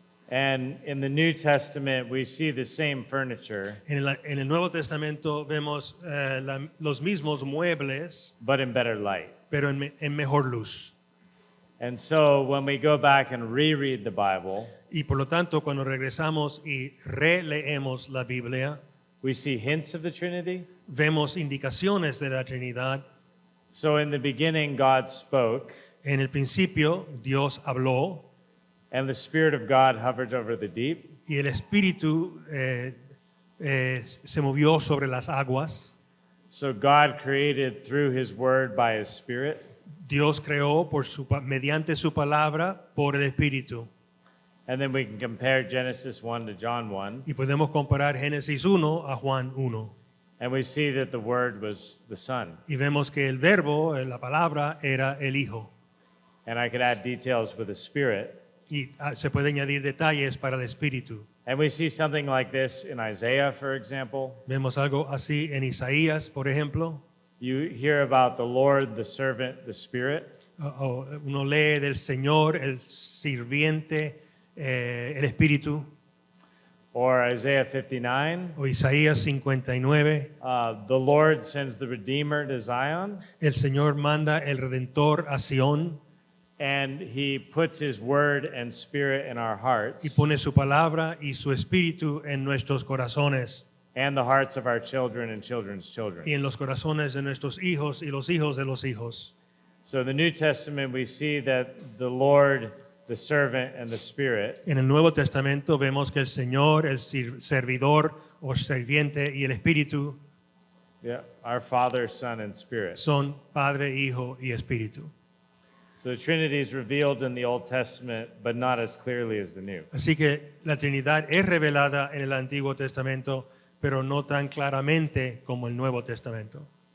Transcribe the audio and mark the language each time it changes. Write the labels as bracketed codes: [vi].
[en] And in the New Testament, we see the same furniture, [es] En el Nuevo Testamento vemos los mismos muebles, [en] but in better light. [es] pero en mejor luz. [en] And so when we go back and reread the Bible, [es] Y por lo tanto, cuando regresamos y releemos la Biblia, [en] we see hints of the Trinity. [es] vemos indicaciones de la Trinidad. [en] So in the beginning, God spoke, [es] En el principio, Dios habló [en] and the Spirit of God hovered over the deep. [es] y el Espíritu se movió sobre las aguas. [en] So God created through his word by his spirit. [es] Dios creó mediante su palabra por el Espíritu. [en] And then we can compare Genesis 1 to John 1. [es] Y podemos comparar Génesis 1 a Juan 1. [en] And we see that the word was the Son. [es] Y vemos que el verbo, la palabra, era el Hijo. [en] And I could add details with the Spirit. [es] Y se puede añadir detalles para el Espíritu. [en] And we see something like this in Isaiah, for example. [es] Vemos algo así en Isaías, por ejemplo. [en] You hear about the Lord, the servant, the Spirit. [es] Uno lee del Señor, el sirviente, el Espíritu. [en] Or Isaiah 59. [es] O Isaías 59. [en] The Lord sends the Redeemer to Zion. [es] El Señor manda el Redentor a Sion. [en] And he puts his word and spirit in our hearts. [es] Y pone su palabra y su espíritu en nuestros corazones. [en] And the hearts of our children and children's children. [es] Y en los corazones de nuestros hijos y los hijos de los hijos. [en] So in the New Testament we see that the Lord, the servant, and the Spirit. [es] En el Nuevo Testamento vemos que el Señor, el servidor o serviente y el Espíritu [en] Our Father, Son, and Spirit. [es] son Padre, Hijo y Espíritu. [en] So the Trinity is revealed in the Old Testament, but not as clearly as the New. [es] Así que la Trinidad es revelada en el Antiguo Testamento, pero no tan claramente como el Nuevo Testamento.